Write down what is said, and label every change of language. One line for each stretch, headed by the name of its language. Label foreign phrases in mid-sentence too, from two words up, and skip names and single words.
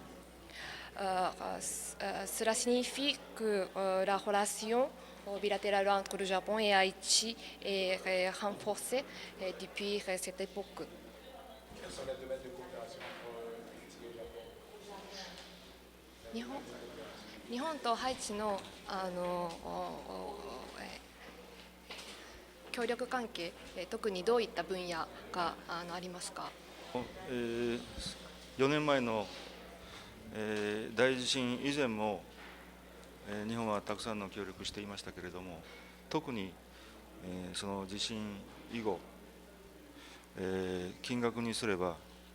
French: Cela signifie que la relation bilatérale entre le Japon et Haïti est renforcée depuis cette époque. Quels sont les domaines de coopération Haïti et Japon?
Japanese: 日本とハイチの協力関係、特にどういった分野がありますか？4年前の大地震以前も日本はたくさんの協力していましたけれども、特にその地震以後、金額にすれば